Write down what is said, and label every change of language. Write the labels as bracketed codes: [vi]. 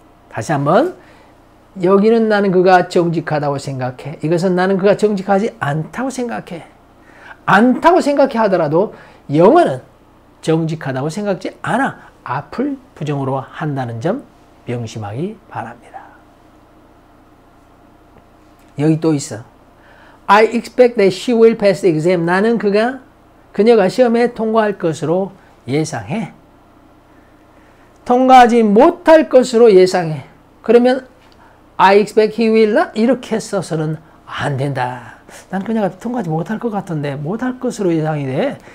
[ko] 다시 한번 여기는 나는 그가 정직하다고 생각해. 이것은 나는 그가 정직하지 않다고 생각해. 않다고 생각해 하더라도 영어는 정직하다고 생각지 않아. 앞을 부정으로 한다는 점 명심하기 바랍니다. 여기 또 있어. [en] I expect that she will pass the exam. [ko] 나는 그녀가 시험에 통과할 것으로 예상해. 통과하지 못할 것으로 예상해. 그러면 [en] I expect he will not [ko] 이렇게 써서는 안 된다. 난 그녀가 통과하지 못할 것 같은데 못할 것으로 예상이 돼.